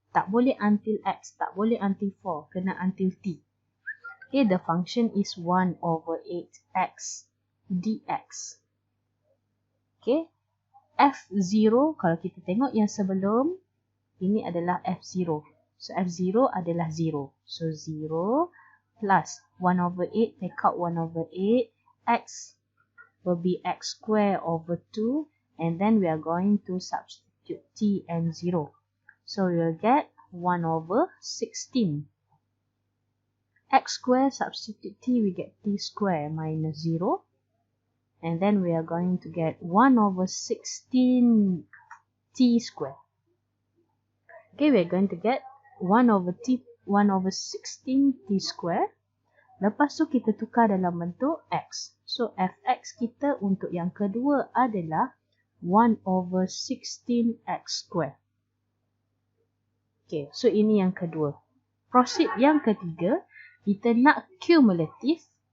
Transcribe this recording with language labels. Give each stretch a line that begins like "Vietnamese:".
Malay: Tak boleh until x, tak boleh until 4, kena until t.
English: Okay, the function is 1 over 8x dx.
Malay: Okay, f0 kalau kita tengok yang sebelum, ini adalah f0. So f0 adalah 0.
English: So 0 plus 1 over 8, take out 1 over 8, x will be x square over 2, and then we are going to substitute t and 0. So we will get 1 over 16. X square substitute t, we get t square minus 0. And then we are going to get 1 over 16 t square. Okay, we are going to get 1 over 16 t square.
Malay: Lepas tu kita tukar dalam bentuk x. So fx kita untuk yang kedua adalah 1 over 16 x square. Okay, so ini yang kedua. Proceed yang ketiga, kita nak cumulative.